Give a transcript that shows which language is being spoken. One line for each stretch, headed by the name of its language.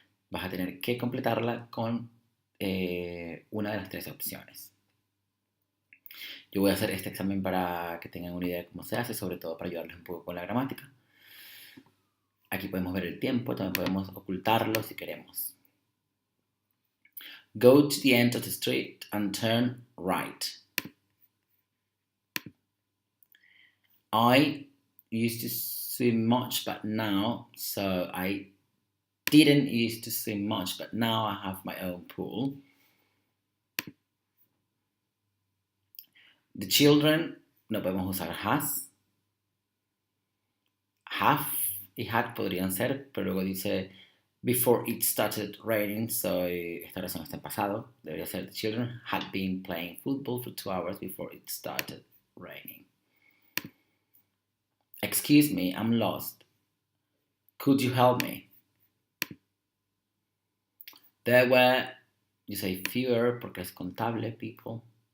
Spanish: Vas a tener que completarla con una de las tres opciones. Yo voy a hacer este examen para que tengan una idea de cómo se hace, sobre todo para ayudarles un poco con la gramática. Aquí podemos ver el tiempo, también podemos ocultarlo si queremos.
English: Go to the end of the street and turn right. I used to swim much, but now, so I didn't used to swim much, but now I have my own pool. The children,
Spanish: no podemos usar has. Have y had podrían ser, pero luego dice
English: before it started raining,
Spanish: so esta oración está en pasado. Debería ser
English: the children had been playing football for 2 hours before it started raining. Excuse me, I'm lost. Could you help me? There were, you say fewer
Spanish: porque es contable,
English: people.